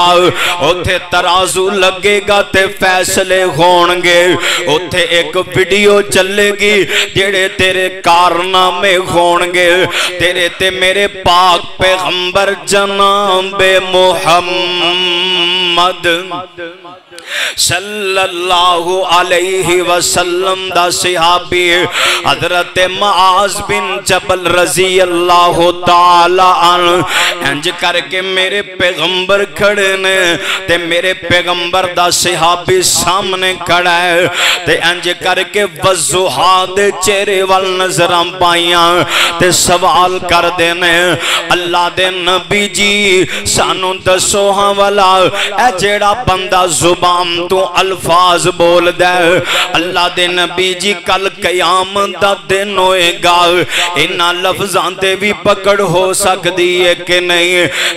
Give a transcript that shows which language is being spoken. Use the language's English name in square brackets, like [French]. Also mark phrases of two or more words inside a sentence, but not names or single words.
[Punjabi] اوتھے ترازو لگے گا تے فیصلے ہونگے. اوتھے اک ویڈیو چلے گی جیہڑے تیرے کارنامے ہونگے. تیرے تے میرے پاک پیغمبر جناب محمد [Arabic] صلى الله عليه وسلم [Punjabi] دا صحابی حضرت معاذ بن جبل [Arabic] رضي الله تعالى عنه [Punjabi] انج کر کے میرے پیغمبر کھڑے نے تے میرے پیغمبر دا صحابی سامنے کھڑا ہے تے انج کر کے وضوحا دے چہرے ول نظراں پائیاں تے سوال کردے نے اللہ دے نبی جی سانوں دسو ہاں والا اے جیہڑا بندہ زبان توں الفاظ بولدا ہے اللہ دے نبی جی کل قیامت دا دن ہوئے گا انہاں لفظاں تے بھی پکڑ ہو سکدی ہے کہ نہیں.